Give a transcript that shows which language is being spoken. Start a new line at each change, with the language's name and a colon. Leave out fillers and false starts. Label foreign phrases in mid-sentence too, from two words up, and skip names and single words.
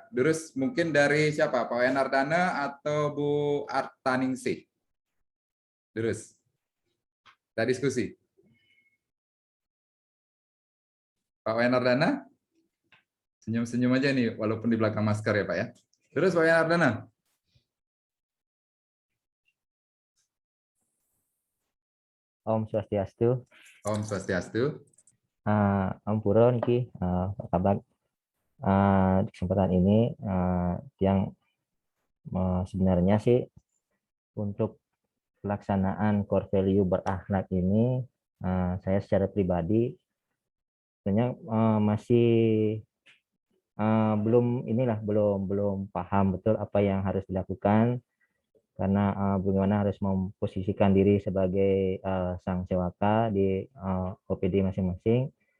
Indonesian: Terus mungkin dari siapa? Pak Wenardana atau Bu Artaningsih? Terus kita diskusi. Pak Wenardana, senyum-senyum aja nih, walaupun di belakang masker ya Pak ya. Terus Pak Wenardana. Om Swastiastu. Om Swastiastu. Ampura niki, Pak Kabag. Di kesempatan ini yang sebenarnya sih untuk pelaksanaan
English: core value
Indonesian: berakhlak ini saya secara pribadi sebenarnya masih belum paham betul apa yang harus dilakukan karena bagaimana harus memposisikan diri sebagai sang sewaka di OPD masing-masing.